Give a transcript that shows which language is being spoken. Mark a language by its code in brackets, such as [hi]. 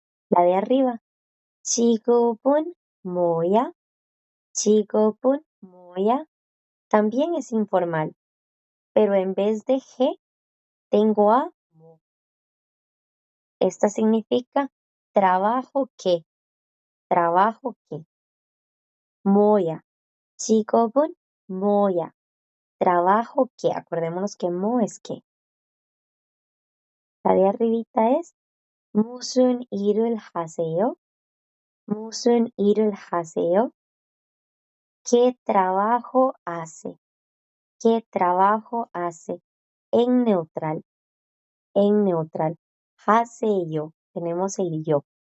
[es] La de arriba. [ko] 직업은 뭐야? 직업은 뭐야? [es] También es informal, pero en vez de he, tengo a mo. Esta significa trabajo que, trabajo que. [ko] 뭐야, 직업은 뭐야, [es] trabajo que. Acordémonos que mo es que. La de arribita es [ko] 무슨 일을 하세요? 무슨 일을 하세요? [es] ¿Qué trabajo hace? ¿Qué trabajo hace? En neutral, en neutral. 하세요. Tenemos el yo.